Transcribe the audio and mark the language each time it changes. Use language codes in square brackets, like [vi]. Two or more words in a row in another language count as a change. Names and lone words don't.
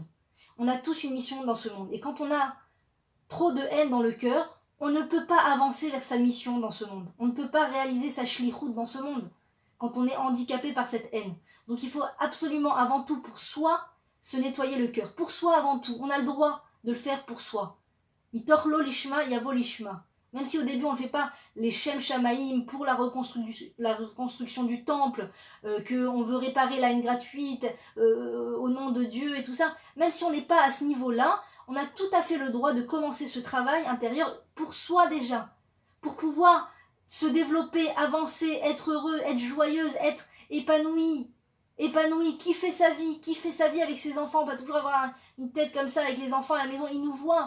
[fr] On a tous une mission dans ce monde. Et quand on a trop de haine dans le cœur, on ne peut pas avancer vers sa mission dans ce monde. On ne peut pas réaliser sa shlichut dans ce monde quand on est handicapé par cette haine. Donc il faut absolument, avant tout, pour soi, se nettoyer le cœur. Pour soi, avant tout. On a le droit de le faire pour soi. [he] מתוך שלא לשמה יבוא לשמה. [fr] Même si au début on ne fait pas les [he] שם שמים [fr] pour la reconstruction du temple, qu'on veut réparer la haine gratuite au nom de Dieu et tout ça, même si on n'est pas à ce niveau-là, on a tout à fait le droit de commencer ce travail intérieur pour soi déjà, pour pouvoir se développer, avancer, être heureux, être joyeuse, être épanoui, kiffer sa vie avec ses enfants, pas toujours avoir une tête comme ça avec les enfants à la maison, ils nous voient.